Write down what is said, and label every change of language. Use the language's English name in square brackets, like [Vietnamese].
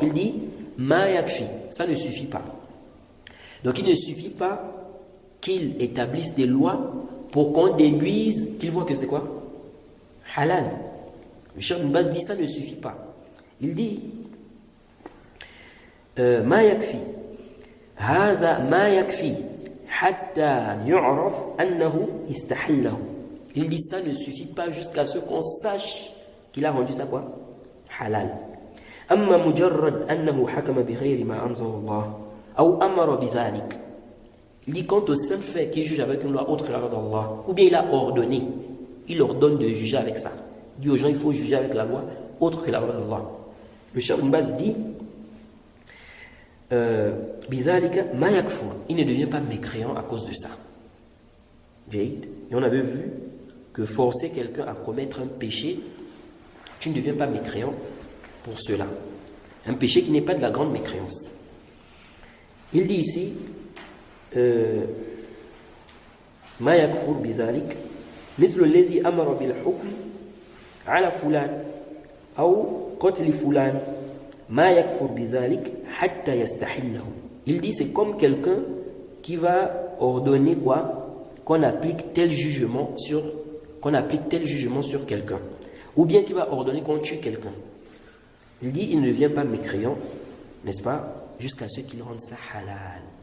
[French] Il dit [Arabic] ma yakfi. [French] Ça ne suffit pas. Donc il ne suffit pas qu'il établisse des lois pour qu'on déduise qu'il voit que c'est quoi? Halal. Le Cheikh Ibn Baz dit ça ne suffit pas. Il dit [Arabic] ma yakfi. هذا ما يكفي حتى يعرف أنه استحله. [French] Il dit ça ne suffit pas jusqu'à ce qu'on sache qu'il a rendu ça quoi? Halal. [Arabic] أما مجرد أنه حكم بغير ما أنزل الله أو أمر بذلك. [French] Il dit quant au seul fait qu'il juge avec une loi autre que la loi d'Allah, ou bien il a ordonné, il ordonne de juger avec ça. Il dit aux gens il faut juger avec la loi autre que la loi d'Allah. Le Cheikh Ibn Baz dit [Arabic] بذلك ما يكفر. [French] Il ne devient pas mécréant à cause de ça. Et on avait vu que forcer quelqu'un à commettre un péché, tu ne deviens pas mécréant pour cela. Un péché qui n'est pas de la grande mécréance. Il dit ici [Arabic] ما يكفر بذلك مثل الذي أمر بالحكم على فلان أو قتل فلان ما يكفر بذلك حتى يستحله. [French] Il dit c'est comme quelqu'un qui va ordonner quoi? Qu'on applique tel jugement sur quelqu'un, ou bien qui va ordonner qu'on tue quelqu'un. Il dit il ne devient pas mécréant, n'est-ce pas, jusqu'à ce qu'il rende ça halal.